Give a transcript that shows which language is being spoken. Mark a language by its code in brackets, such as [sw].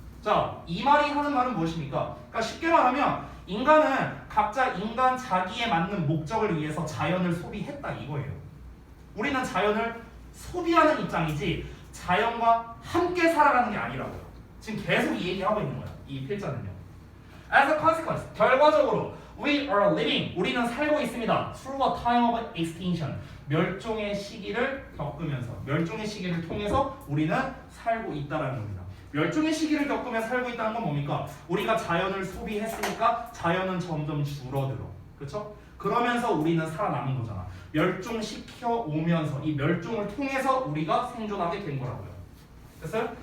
[ko] 자, 이 말이 하는 말은 무엇입니까? 그러니까 쉽게 말하면 인간은 각자 인간 자기에 맞는 목적을 위해서 자연을 소비했다 이거예요. 우리는 자연을 소비하는 입장이지 자연과 함께 살아가는 게 아니라고요. 지금 계속 이 얘기하고 있는 거야. 이 필자는요. [en] As a consequence, [ko] 결과적으로 [en] we are living, [ko] 우리는 살고 있습니다. [en] Through a time of extinction, [ko] 멸종의 시기를 겪으면서, 멸종의 시기를 통해서 우리는 살고 있다라는 겁니다. 멸종의 시기를 겪으며 살고 있다는 건 뭡니까? 우리가 자연을 소비했으니까 자연은 점점 줄어들어. 그렇죠? 그러면서 우리는 살아남은 거잖아. 멸종시켜 오면서 이 멸종을 통해서 우리가 생존하게 된 거라고요. 됐어요?